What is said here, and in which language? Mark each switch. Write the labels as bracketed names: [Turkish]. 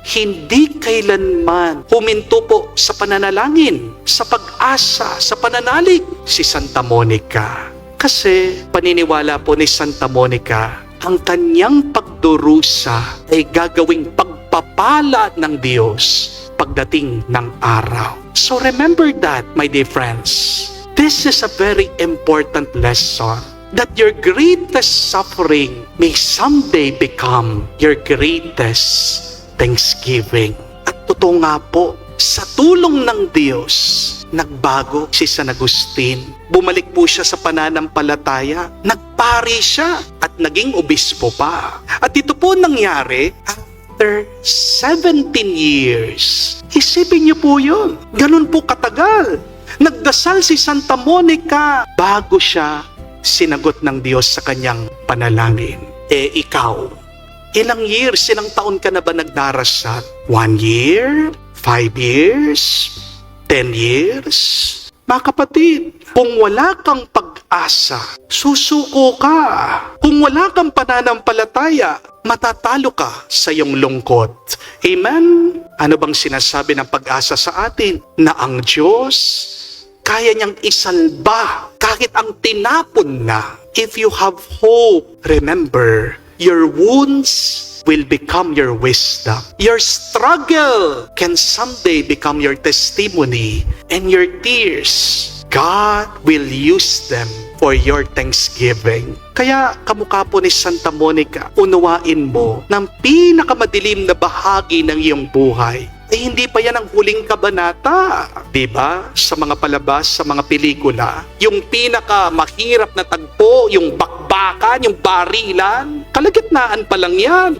[Filipino] hindi kailanman huminto po sa pananalangin, sa pag-asa, sa pananalig si Santa Monica. Kasi paniniwala po ni Santa Monica, ang kanyang pagdurusa ay gagawing pagpapala ng Diyos pagdating ng araw. [English] So remember that, my dear friends. This is a very important lesson, that your greatest suffering may someday become your greatest thanksgiving. [Filipino] At totoo nga po, sa tulong ng Diyos, nagbago si San Agustin. Bumalik po siya sa pananampalataya. Nagpari siya at naging obispo pa. At ito po nangyari [English] after 17 years. [Filipino] Isipin niyo po yun. Ganun po katagal. Nagdasal si Santa Monica bago siya sinagot ng Diyos sa kanyang panalangin. Ikaw, ilang years, ilang taon ka na ba nagdarasal? [English] 1 year? 5 years? 10 years? [Filipino] Mga kapatid, kung wala kang pag-asa, susuko ka. Kung wala kang pananampalataya, matatalo ka sa iyong lungkot. Amen? Ano bang sinasabi ng pag-asa sa atin? Na ang Diyos kaya niyang isalba kahit ang tinapon na. [English] If you have hope, remember, your wounds will become your wisdom. Your struggle can someday become your testimony. And your tears, God will use them for your thanksgiving. [Filipino] Kaya kamukha po ni Santa Monica, unawain mo ng pinakamadilim na bahagi ng iyong buhay. Hindi pa yan ang huling kabanata. Diba? Sa mga palabas, sa mga pelikula, yung pinaka mahirap na tagpo, yung bakbakan, yung barilan, kalagitnaan pa lang yan.